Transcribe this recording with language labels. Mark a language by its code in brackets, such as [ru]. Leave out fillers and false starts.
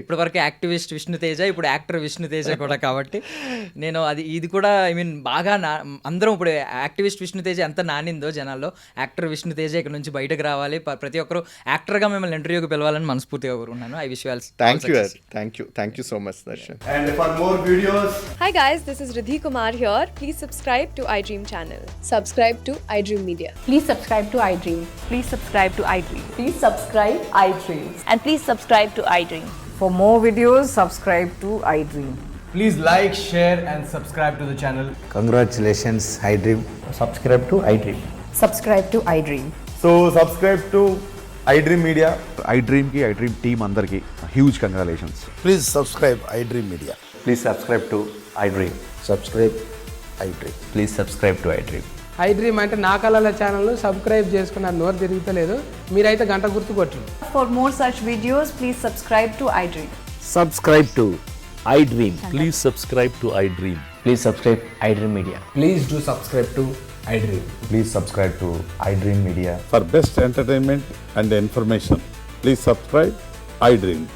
[te] ఇప్పటి వరకు యాక్టివిస్ట్ విష్ణు తేజ, ఇప్పుడు యాక్టర్ విష్ణు తేజ కూడా, కాబట్టి నేను ఇది కూడా ఐ మీన్ బాగా అందరం ఇప్పుడు యాక్టివిస్ట్ విష్ణు తేజ ఎంత నానిందో జనాల్లో, యాక్టర్ విష్ణు తేజ ఇక్కడ నుంచి బయటకు రావాలి, ప్రతి ఒక్కరు యాక్టర్గా మిమ్మల్ని ఇంటర్వ్యూకి పిలవాలని మనస్ఫూర్తిగా కోరుకున్నాను. [en] I wish you all. Thank you so much Darshan. And for more videos, Hi guys, this is Riddhi Kumar here. Please subscribe to iDream channel. Subscribe to iDream Media. Please subscribe to iDream. Please subscribe to iDream. Please subscribe iDream. And please subscribe to iDream. For more videos, subscribe to iDream. please like, share and subscribe to the channel. Congratulations, iDream. Subscribe to iDream. Subscribe to iDream. So subscribe to iDream Media. iDream ki iDream team andarki huge congratulations. Please subscribe iDream Media. Please subscribe to iDream. Subscribe iDream. Please subscribe to iDream. [te] iDream అంటే నా కళల channel subscribe చేసుకున్నారు, నోరు తిరుగుతలేదు, మీరైతే గంట గుర్తు కొట్టండి. [en] For more such videos, please subscribe to iDream. Subscribe to iDream. Please subscribe to iDream. Please subscribe iDream Media. Please do subscribe to iDream. Please subscribe to iDream Media. For best entertainment and information, please subscribe iDream.